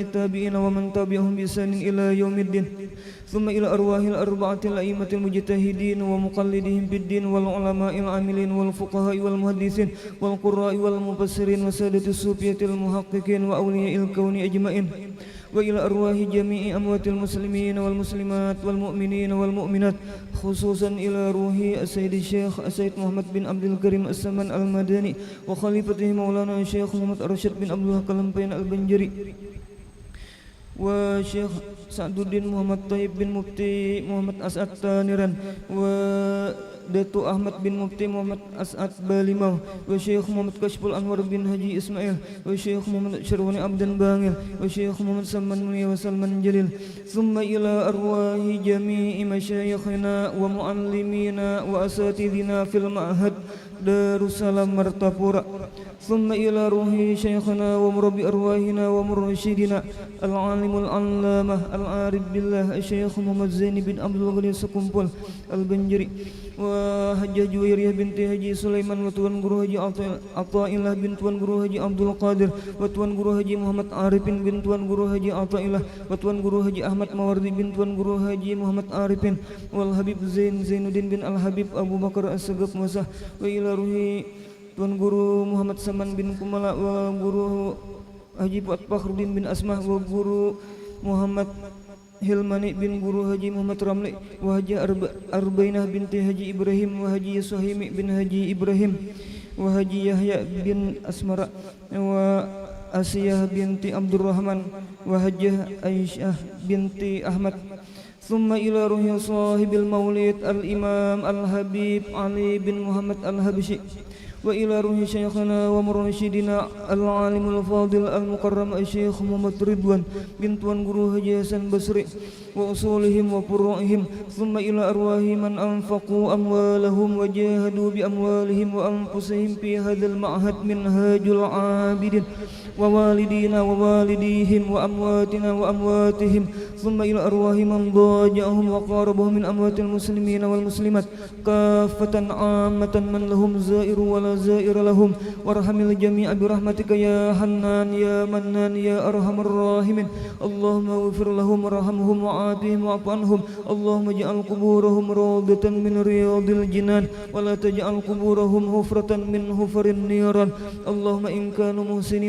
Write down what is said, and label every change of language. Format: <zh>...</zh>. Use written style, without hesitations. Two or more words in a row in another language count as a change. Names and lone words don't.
<ar>التابعين ومن تبعهم بإحسان إلى يوم الدين ثم إلى أرواح الأربعة الأئمة المجتهدين ومقلدهم بالدين والعلماء العاملين والفقهاء والمحدثين والقراء والمفسرين وسادة الصوفية المحققين وأولياء الكون أجمعين وإلى أرواح جميع أموات المسلمين والمسلمات والمؤمنين والمؤمنات خصوصا إلى روح السيد الشيخ السيد محمد بن عبد الكريم السمان المدني وخليفته مولانا الشيخ محمد أرشد بن عبد الله كلمبين البنجري وشيخ Sa'duddin Muhammad Taib bin Mufti Muhammad As'ad Taniran wa Datu Ahmad bin Mufti Muhammad As'ad Balimau wa Syekh Muhammad Kashful Anwar bin Haji Ismail wa Syekh Muhammad Syarwani Abdan Bangil wa Syekh Muhammad Salman Mulia wa Salman Jalil ثم إلى أرواح جميع مشايخنا و معلمينا و أساتذتنا في المعهد Darussalam Martapura ثم إلى روح شيخنا و مربي أرواحنا و مرشدنا العالم العلامة العارف بالله Syekh Muhammad Zaini bin Abdul Ghani Sekumpul al-Banjari wa Hajjah Juwairiyah binti Haji Sulaiman wa Tuan Guru Haji Athaillah bin Tuan Guru Haji Abdul Qadir wa Tuan Guru Haji Muhammad Arifin bin Tuan Guru Haji Athaillah wa Tuan Guru Haji Ahmad Mawardi bin Tuan Guru Haji Muhammad Arifin wal Habib Zainuddin bin Al-Habib Abu Bakar As-Sagaf Masah و إلى روح Tuan Guru Muhammad Saman bin Kumala wa Guru Haji Fakhruddin bin Asmah wa Guru Muhammad Hilmani bin Guru Haji Muhammad Ramli wa Haji Arbainah binti Haji Ibrahim wa Haji Suhaimi bin Haji Ibrahim wa Haji Yahya bin Asmara wa Asiyah binti Abdurrahman wa Haji Aisyah binti Ahmad ثم إلى روح صاحب المولد الإمام الحبيب Ali bin Muhammad al-Habsyi و إلى روح شيخنا و مرشدنا العالم الفاضل المكرم Syekh Muhammad Ridwan bin Tuan Guru Haji Hasan Basri و أصولهم و فروعهم ثم إلى أرواح من أنفقوا أموالهم و جاهدوا ب أموالهم و أنفسهم في هذا المعهد minhajul abidin و والدينا و والديهم و أمواتنا و أمواتهم ثم إلى أرواح من ضاجعهم و قاربهم من أموات المسلمين و المسلمات كافة عامة من لهم زائر و ولا زائر لهم وارحم الجميع برحمتك يا حنان يا منان يا أرحم الراحمين اللهم اغفر لهم وارحمهم وعافهم واعف عنهم اللهم اجعل قبورهم روضة من رياض الجنان ولا تجعل قبورهم حفرة من حفر النيران اللهم إن كانوا محسنين</ar>